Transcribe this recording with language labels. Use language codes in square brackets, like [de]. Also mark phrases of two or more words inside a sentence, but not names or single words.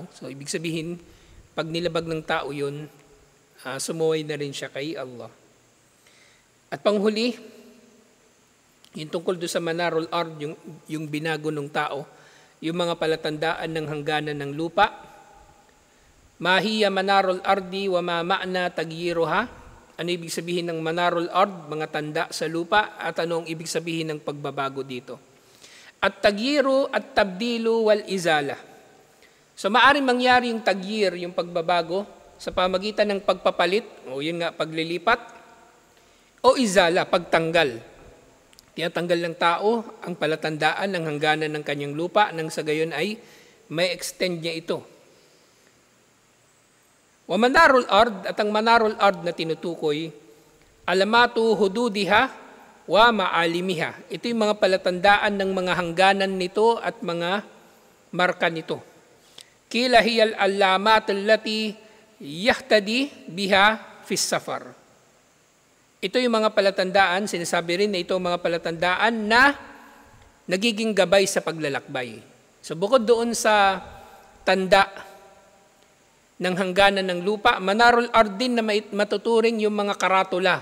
[tl] So, ibig sabihin, pag nilabag ng tao yun, sumuway na rin siya kay Allah. At panghuli, yung tungkol doon sa [ar] منار الأرض, [tl] yung binago ng tao, yung mga palatandaan ng hangganan ng lupa. [ar] ما هي منار الأرض وما معنى تغييرها. [tl] Ano ibig sabihin ng [ar] منار الأرض? [tl] Mga tanda sa lupa. At ano ang ibig sabihin ng pagbabago dito? [ar] التغيير التبديل والإزالة. [tl] So maaring mangyari yung tagyir, yung pagbabago, sa pamagitan ng pagpapalit, o yun nga, paglilipat, o izala, pagtanggal. Tinatanggal ng tao ang palatandaan ng hangganan ng kanyang lupa nang sa gayon ay may extend niya ito. [ar] ومنار الأرض, [tl] at ang [ar] منار الأرض [tl] na tinutukoy, [ar] علامات حدودها ومعالمها. [tl] Ito yung mga palatandaan ng mga hangganan nito at mga marka nito. [ar] قيل هي العلامات التي يهتدى بها في السفر. [tl] Ito yung mga palatandaan, sinasabi rin na ito mga palatandaan na nagiging gabay sa paglalakbay. So bukod doon sa tanda ng hangganan ng lupa, [ar] منار الأرض [tl] din na matuturing yung mga karatula.